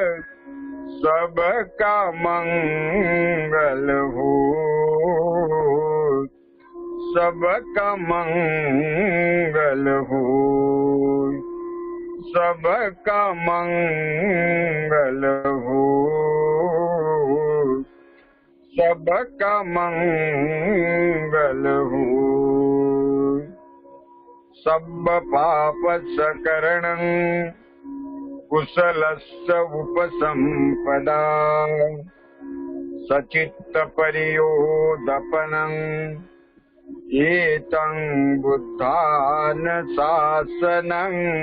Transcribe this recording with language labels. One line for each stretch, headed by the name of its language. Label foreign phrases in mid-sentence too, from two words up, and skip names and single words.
Hindi: सबका मंगल हो, सबका मंगल हो, सबका मंगल हो, सबका मंगल हो।
Pali: सब पाप सकरणं कुशलस्य उपसंपदा, सचित्त परियोदपनं एतं बुद्धान शासनं।